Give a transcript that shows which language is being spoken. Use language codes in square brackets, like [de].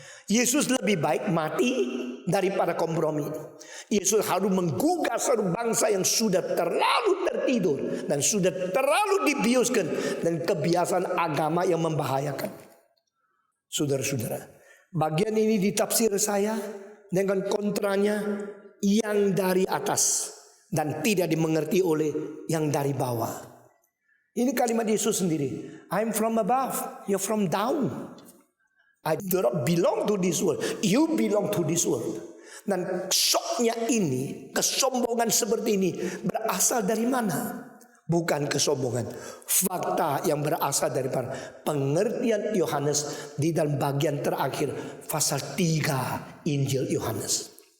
[id] Yesus lebih baik mati daripada kompromi. Yesus harus menggugah seluruh bangsa yang sudah terlalu tertidur dan sudah terlalu dibiuskan dan kebiasaan agama yang membahayakan. Saudara-saudara, bagian ini ditafsir saya dengan kontranya yang dari atas dan tidak dimengerti oleh yang dari bawah. Ini kalimat Yesus sendiri. [en] I'm from above, you're from down. I do not belong to this world, you belong to this world. [id] Dan syoknya ini, kesombongan seperti ini berasal dari mana? Bukan kesombongan, fakta yang berasal dari pengertian Yohanes di dalam bagian terakhir pasal 3 Injil Yohanes.